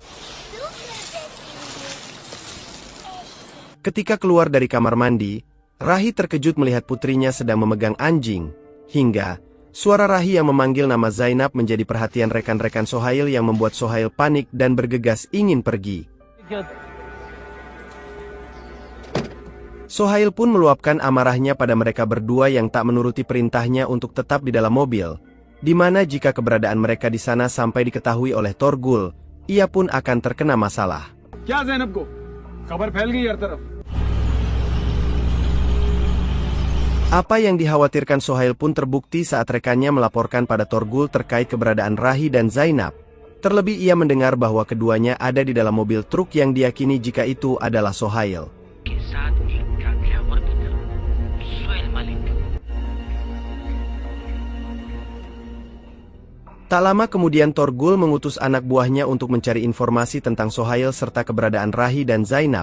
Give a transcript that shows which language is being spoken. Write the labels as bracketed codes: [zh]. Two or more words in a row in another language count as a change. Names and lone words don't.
[id] Ketika keluar dari kamar mandi, Rahi terkejut melihat putrinya sedang memegang anjing, hingga suara Rahi yang memanggil nama Zainab menjadi perhatian rekan-rekan Sohail yang membuat Sohail panik dan bergegas ingin pergi. Sohail pun meluapkan amarahnya pada mereka berdua yang tak menuruti perintahnya untuk tetap di dalam mobil, di mana jika keberadaan mereka di sana sampai diketahui oleh Torgul, ia pun akan terkena masalah. [hi] क्या ज़ैनब को खबर फैल गई हर तरफ [id] Apa yang dikhawatirkan Sohail pun terbukti saat rekannya melaporkan pada Torgul terkait keberadaan Rahi dan Zainab. Terlebih ia mendengar bahwa keduanya ada di dalam mobil truk yang diyakini jika itu adalah Sohail. Tak lama kemudian Torgul mengutus anak buahnya untuk mencari informasi tentang Sohail serta keberadaan Rahi dan Zainab.